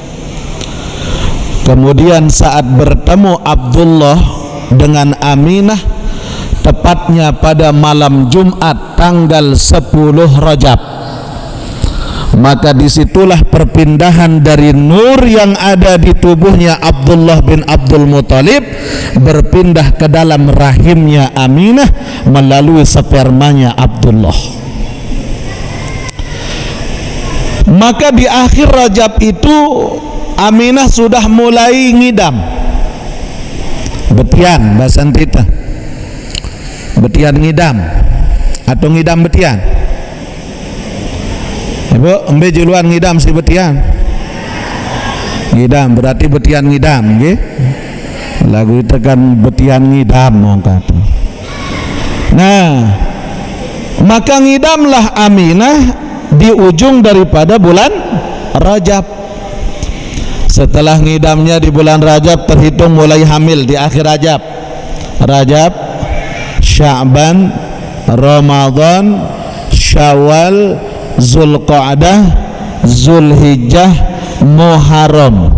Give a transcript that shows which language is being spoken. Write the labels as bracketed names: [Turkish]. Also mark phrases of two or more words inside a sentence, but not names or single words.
[Indonesian] Kemudian saat bertemu Abdullah dengan Aminah, tepatnya pada malam Jumat tanggal 10 Rajab, maka disitulah perpindahan dari nur yang ada di tubuhnya Abdullah bin Abdul Muthalib berpindah ke dalam rahimnya Aminah melalui spermanya Abdullah. Maka di akhir Rajab itu Aminah sudah mulai ngidam, betian bahasa kita, [Sasak] betian ngidam atau ngidam betian. Ibu embe juluan ngidam si betian, ngidam berarti betian ngidam, nggih. [Indonesian] Lagu itu kan betian ngidam mongkat. Nah, maka ngidamlah Aminah di ujung daripada bulan Rajab. Setelah ngidamnya di bulan Rajab, terhitung mulai hamil di akhir Rajab. Rajab, Sya'ban, Ramadan, Syawal, Zulqa'dah, Zulhijjah, Muharram.